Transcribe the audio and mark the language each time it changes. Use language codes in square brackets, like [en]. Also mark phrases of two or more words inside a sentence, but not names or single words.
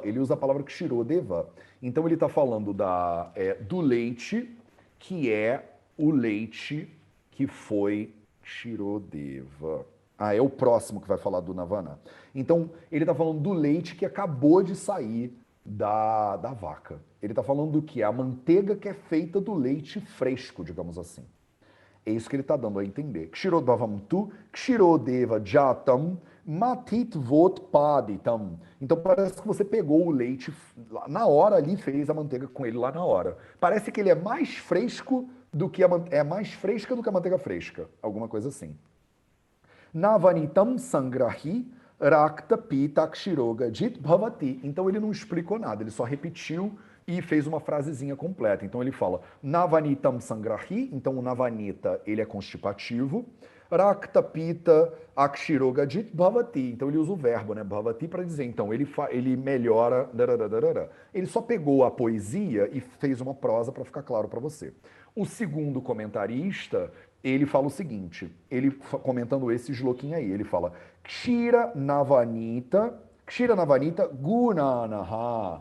[pt] Ele usa a palavra Kshirodeva. Então ele está falando do leite, que é o leite que foi Kshirodeva. É o próximo que vai falar do Navana. Então, ele está falando do leite que acabou de sair da vaca. Ele está falando do que? A manteiga que é feita do leite fresco, digamos assim. É isso que ele está dando a entender. [sa] क्षीरोद् भवं तु, क्षीरोदेव जातं, मतित्वोत् पदितम्. [pt] Então parece que você pegou o leite na hora ali e fez a manteiga com ele lá na hora. Parece que ele é mais fresco do que é mais fresca do que a manteiga fresca. Alguma coisa assim. [sa] नवनीतं संग्राही रक्त पित्त क्षिरोग जित् भवति. [pt] Então ele não explicou nada, ele só repetiu e fez uma frasezinha completa. Então ele fala [sa] नवनीतं संग्राही, [pt] então o Navanita ele é constipativo, [sa] रक्त पित्त अक्षिरोग जित् भवति. [pt] Então ele usa o verbo, né, bhavati, para dizer, então ele melhora, ele só pegou a poesia e fez uma prosa para ficar claro para você. O segundo comentarista, ele fala o seguinte, ele comentando esse shloquinho aí, ele fala [sa] क्षीर नवनीत गुणनह.